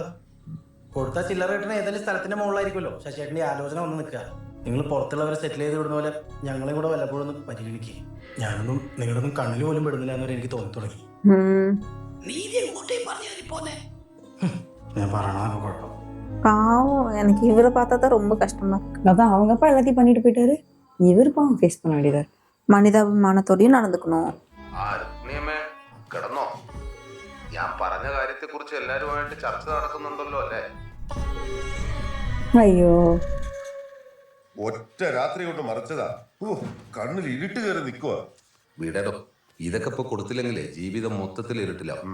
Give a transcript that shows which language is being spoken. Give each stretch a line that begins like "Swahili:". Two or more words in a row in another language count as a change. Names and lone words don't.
Malayalam: കൊടുത്ത ചില്ലറ കിട്ടണ ഏതെങ്കിലും സ്ഥലത്തിന്റെ മുകളിലായിരിക്കുമല്ലോ ശശിയേട്ടൻ്റെ ആലോചന വന്ന് നിൽക്കുക. നിങ്ങൾ പുറത്തുള്ളവരെ സെറ്റിൽ ചെയ്ത് വിടുന്ന പോലെ ഞങ്ങളെയും കൂടെ വല്ലപ്പോഴും ഒന്ന് പരിഗണിക്കുക. ഞാനൊന്നും നിങ്ങളൊന്നും കണ്ണിൽ പോലും പെടുന്നില്ല എന്നവരെ എനിക്ക് തോന്നി തുടങ്ങി. ഞാൻ പറയണ കുഴപ്പം.
Tamil: பாவம், எனக்கு இவரை பார்த்தா தான் ரொம்ப கஷ்டமா இருக்கு. அதான் அவங்க அப்பா எல்லாத்தையும் பண்ணிட்டு போயிட்டாரு, இவர் பாவம் ஃபேஸ் பண்ண வேண்டியதா இருக்கு. மனிதாபிமானத்தோடயும் നടந்துக்கணும்.
Malayalam: കിടന്നോ? ഞാൻ പറഞ്ഞ കാര്യത്തെ കുറിച്ച് എല്ലാരുമായിട്ട് ചർച്ച നടക്കുന്നുണ്ടല്ലോ അല്ലേ? അയ്യോ, ഒറ്റ രാത്രി കൊണ്ട് മറിച്ചതാ. കണ്ണിൽ ഇരുട്ട് കയറി നിൽക്കുക. വീടോ, ഇതൊക്കെ ഇപ്പൊ കൊടുത്തില്ലെങ്കിലേ ജീവിതം മൊത്തത്തിൽ ഇരുട്ടിലാവും.